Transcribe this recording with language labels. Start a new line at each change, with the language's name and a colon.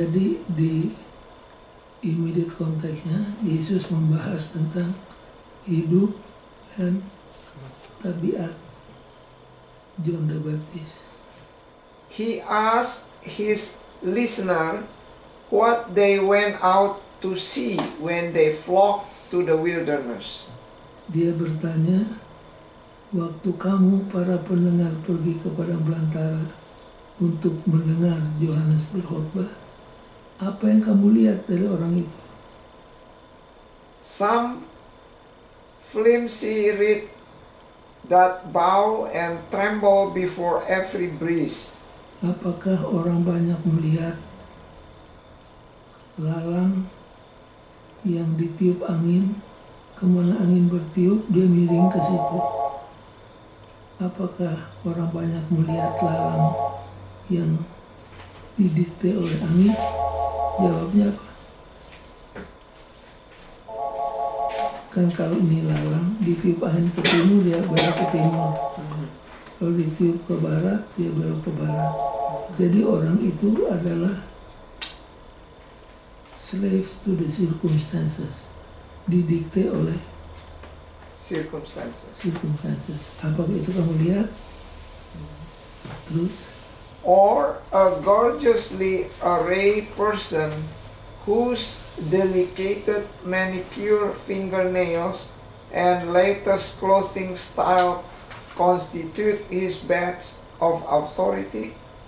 Indonesian: Jadi di immediate konteksnya Yesus membahas tentang hidup dan tabiat John the Baptist.
English: He asked his listener what they went out to see when they flocked to the wilderness.
Indonesian: Dia bertanya, waktu kamu para pendengar pergi ke padang belantara untuk mendengar Yohanes berkhotbah, apa yang kamu lihat dari orang itu?
English: Some flimsy reed that bow and tremble before every breeze.
Indonesian: Apakah orang banyak melihat lalang yang ditiup angin, kemana angin bertiup dia miring ke situ? Apakah orang banyak melihat lalang yang didikte oleh angin? Jawabnya apa? Kan kalau ini lalang ditiup angin ke timur dia belok ke timur, kalau ditiup ke barat dia belok ke barat. Jadi orang itu adalah
English: slave to the circumstances,
Indonesian: didikte oleh circumstances. Apakah itu kamu lihat? Terus
English: Or a gorgeously arrayed person whose delicate manicure fingernails and latest clothing style constitute his badge of authority?